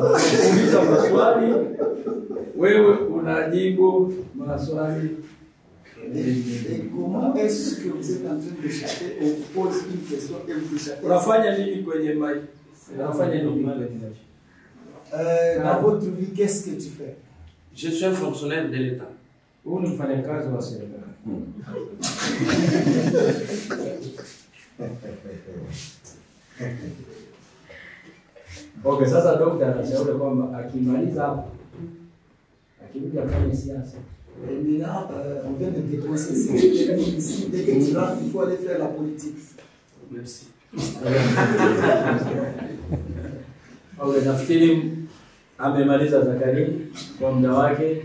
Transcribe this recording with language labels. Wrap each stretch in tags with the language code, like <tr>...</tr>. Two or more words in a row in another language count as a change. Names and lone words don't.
<sw>Unauliza maswali, wewe unajibu maswali.</sw> <fr>Et comment est-ce que vous êtes en train de chercher, on vous pose une question et vous échappez?</fr> <sw>Unafanya nini kwenye maisha? Unafanya nini kwenye maisha?</sw> <fr>Dans votre vie, qu'est-ce que tu fais? Je suis un fonctionnaire de l'État.</fr> <sw>Huyu ni mfanyakazi wa serikali. Okay, sasa dokta anashauri kwamba akimaliza hapo akirudi afanye siasa.</sw> <fr>Maintenant, on vient de dépenser ici. Dès que tu rentres, il faut aller faire la politique. Merci.</fr> <sw>Okay, nafikiri amemaliza Zakari kwa muda wake.</sw>